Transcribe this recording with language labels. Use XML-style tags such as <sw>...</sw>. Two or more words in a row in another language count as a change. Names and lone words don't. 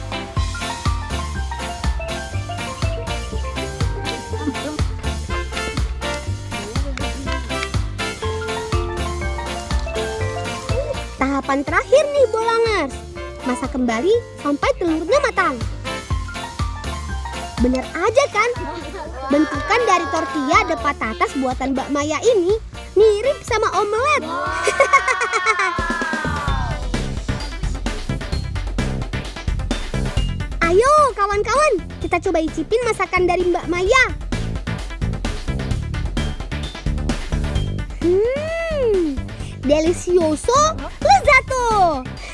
<id>Tahapan terakhir nih Bolangers, masak kembali sampai telurnya matang. Bener aja kan? Bentukan dari</id> <es>tortilla de patatas</es> <id>buatan Mbak Maya ini mirip sama omelet. Ayo kawan-kawan, kita coba icipin masakan dari Mbak Maya.</id> <es>Delicioso, lezato.</es>